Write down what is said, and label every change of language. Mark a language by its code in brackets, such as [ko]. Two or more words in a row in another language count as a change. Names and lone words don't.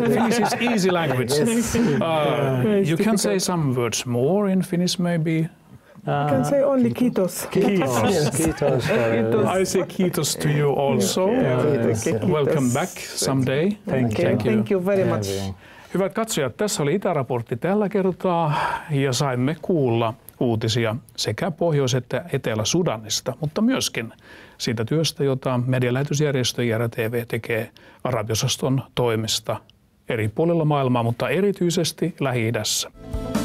[en] Finnish is easy language. You can say some words more in Finnish, maybe. I can say only kiitos. Kiitos. I say kiitos to you also. Welcome back someday. Thank you. Thank you very much. [fi] Hyvät katsojat, tässä oli Itäraportti tällä kertaa ja saimme kuulla uutisia sekä Pohjois- että Etelä-Sudanista, mutta myöskin siitä työstä, jota medialähetysjärjestö IRR-TV tekee arabiosaston toimesta eri puolilla maailmaa, mutta erityisesti Lähi-idässä.